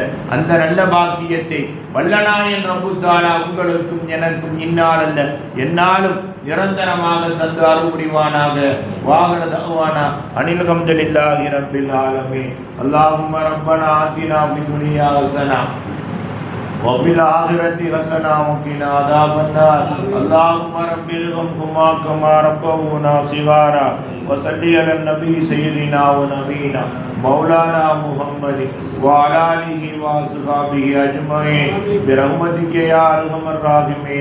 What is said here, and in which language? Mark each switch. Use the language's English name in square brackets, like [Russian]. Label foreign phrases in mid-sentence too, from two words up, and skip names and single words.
[Tamil] அந்த நல்ல பாக்கியத்தை வல்லநாயன் [Arabic] رب تعالى [Tamil] உங்களுக்கும் எனக்கும் இந்நாள் அல்ல எந்நாளும் நிரந்தரமாக தந்து அருள் புரிவானாக. [Arabic] وآخر دعوانا أن الحمد لله رب العالمين. اللهم ربنا آتنا في الدنيا حسنة وفي الآخرة حسنة وقنا عذاب النار. اللهم رب ارحمهما كما ربونا صغارا. وصلي على النبي سيدنا ونبينا مولانا محمد وعلى آله وصحبه أجمعين برحمتك يا أرحم الراحمين.